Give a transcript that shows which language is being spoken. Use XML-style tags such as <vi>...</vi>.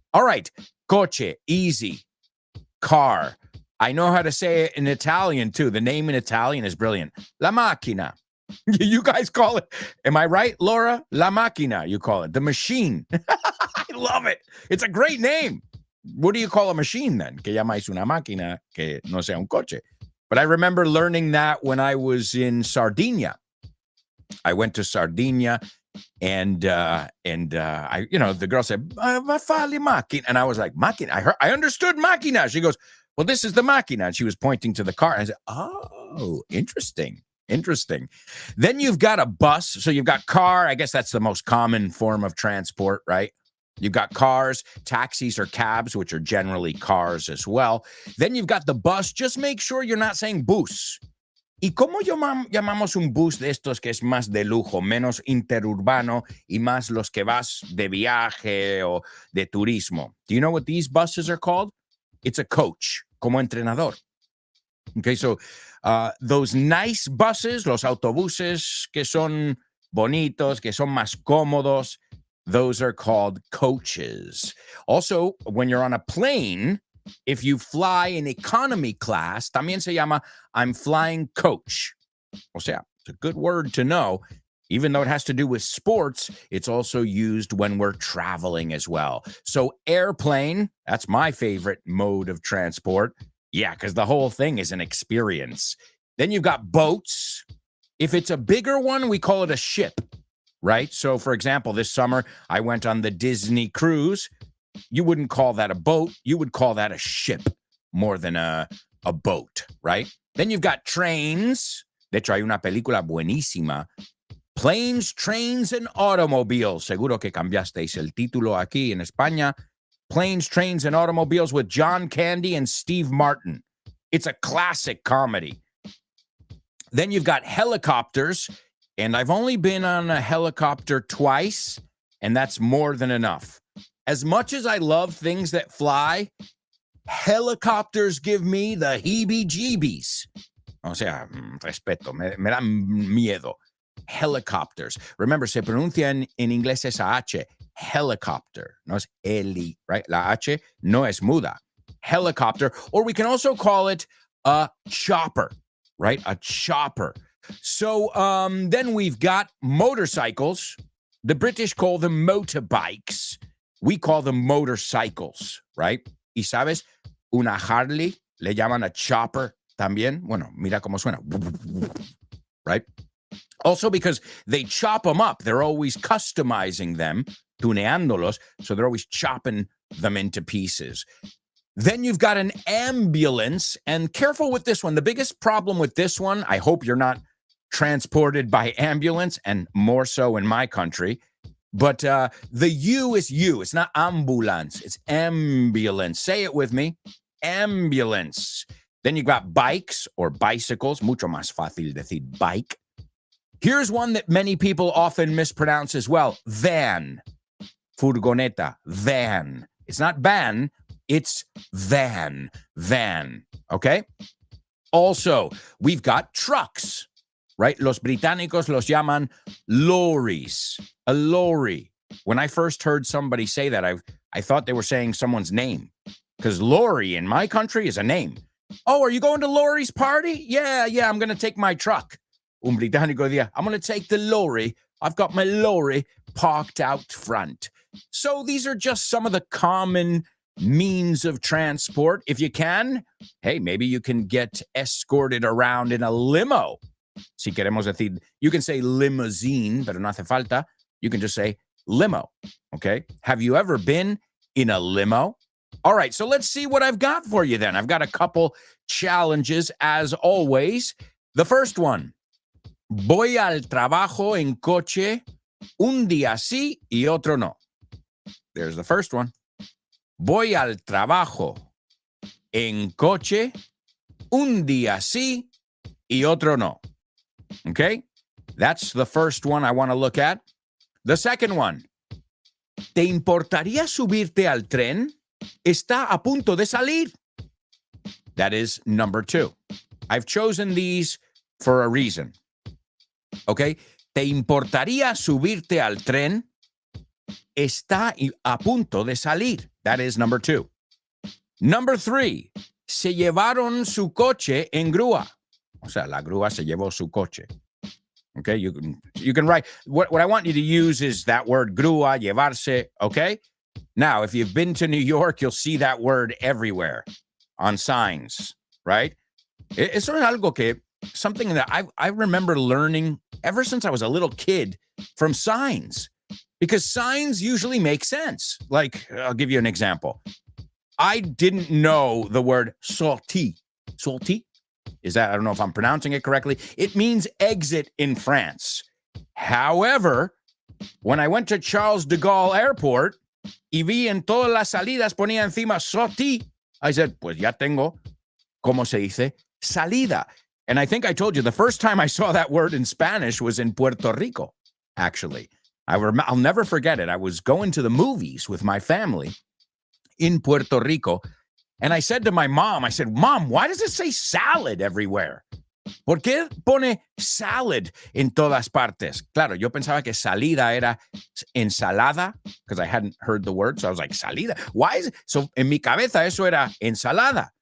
<en>All right, coche, easy. Car. I know how to say it in Italian, too. The name in Italian is brilliant. La macchina. You guys call it, am I right, Laura? La macchina, you call it. The machine. I love it. It's a great name. What do you call a machine, then?</en> <es>Que llamáis una máquina que no sea un coche.</es> <en>But I remember learning that when I was in Sardinia. I went to Sardinia, and I, the girl said, va fa le macchina. And I was like, macchina? I understood macchina. She goes, well, this is the macchina. And she was pointing to the car. And I said, oh, interesting. Then you've got a bus. So you've got car. I guess that's the most common form of transport, right? You've got cars, taxis, or cabs, which are generally cars as well. Then you've got the bus. Just make sure you're not saying bus.</en> <es>¿Y cómo llamamos un bus de estos que es más de lujo, menos interurbano y más los que vas de viaje o de turismo?</es> <en>Do you know what these buses are called? It's a coach,</en> <es>como entrenador.</es> <en>Okay, so those nice buses,</en> <es>los autobuses que son bonitos, que son más cómodos,</es> <en>those are called coaches. Also, when you're on a plane, if you fly in economy class,</en> <es>también se llama</es> <en>I'm flying coach.</en> <es>O sea,</es> <en>it's a good word to know. Even though it has to do with sports, it's also used when we're traveling as well. So airplane, that's my favorite mode of transport. Yeah, because the whole thing is an experience. Then you've got boats. If it's a bigger one, we call it a ship, right? So, for example, this summer, I went on the Disney cruise. You wouldn't call that a boat. You would call that a ship more than a boat, right? Then you've got trains.</en> <es>De hecho, hay una película buenísima. Planes, Trains, and Automobiles. Seguro que cambiasteis el título aquí en España.</es> <en>Planes, Trains, and Automobiles with John Candy and Steve Martin. It's a classic comedy. Then you've got helicopters. And I've only been on a helicopter twice, and that's more than enough. As much as I love things that fly, helicopters give me the heebie-jeebies.</en> <es>O sea, respeto, me dan miedo. Helicopters. Remember, se pronuncia en inglés esa H, helicopter, no es heli, right? La H no es muda.</es> <en>Helicopter, or we can also call it a chopper, right? A chopper. So then we've got motorcycles. The British call them motorbikes. We call them motorcycles, right?</en> <es>Y sabes, una Harley le llaman a chopper también. Bueno, mira cómo suena, right?</es> <en>Also because they chop them up. They're always customizing them, tuneándolos, so they're always chopping them into pieces. Then you've got an ambulance, and careful with this one. The biggest problem with this one, I hope you're not transported by ambulance, and more so in my country, but the U is U. It's not ambulance. It's ambulance. Say it with me. Ambulance. Then you've got bikes or bicycles.</en> <es>Mucho más fácil decir bike.</es> <en>Here's one that many people often mispronounce as well. Van.</en> <es>furgoneta,</es> <en>van. It's not van, it's van, okay? Also, we've got trucks, right?</en> <es>Los británicos los llaman lorries, a lorry.</es> <en>When I first heard somebody say that, I thought they were saying someone's name, because lorry in my country is a name. Oh, are you going to Lori's party? Yeah, I'm going to take my truck.</en> <es>Un británico decía,</es> <en>I'm going to take the lorry. I've got my lorry parked out front. So these are just some of the common means of transport. If you can, hey, maybe you can get escorted around in a limo.</en> <es>Si queremos decir,</es> <en>you can say limousine,</en> <es>pero no hace falta.</es> <en>You can just say limo, okay? Have you ever been in a limo? All right, so let's see what I've got for you then. I've got a couple challenges as always. The first one,</en> <es>voy al trabajo en coche un día sí y otro no.</es> <en>There's the first one.</en> <es>Voy al trabajo en coche un día sí y otro no.</es> <en>Okay? That's the first one I want to look at. The second one.</en> <es>¿Te importaría subirte al tren? Está a punto de salir.</es> <en>That is number 2. I've chosen these for a reason. Okay?</en> <es>¿Te importaría subirte al tren? Está a punto de salir.</es> <en>That is number 2. Number 3.</en> <es>Se llevaron su coche en grúa. O sea, la grúa se llevó su coche.</es> <en>Okay, you can write, what I want you to use is that word grúa, llevarse, okay? Now, if you've been to New York, you'll see that word everywhere on signs, right?</en> <es>Eso es algo que,</es> <en>something that I remember learning ever since I was a little kid from signs, because signs usually make sense. Like, I'll give you an example. I didn't know the word sortie. Sortie? Is that, I don't know if I'm pronouncing it correctly. It means exit in France. However, when I went to Charles de Gaulle Airport</en> <es>y vi en todas las salidas ponía encima sortie,</es> <en>I said,</en> <es>pues ya tengo, ¿cómo se dice? Salida.</es> <en>And I think I told you the first time I saw that word in Spanish was in Puerto Rico, actually. I'll never forget it. I was going to the movies with my family in Puerto Rico. And I said to my mom, I said, Mom, why does it say salad everywhere?</en> <es>¿Por qué pone salad en todas partes? Claro, yo pensaba que salida era ensalada,</es> <en>because I hadn't heard the word. So I was like, salida. Why is it?</en> <es>So en mi cabeza eso era ensalada.</es>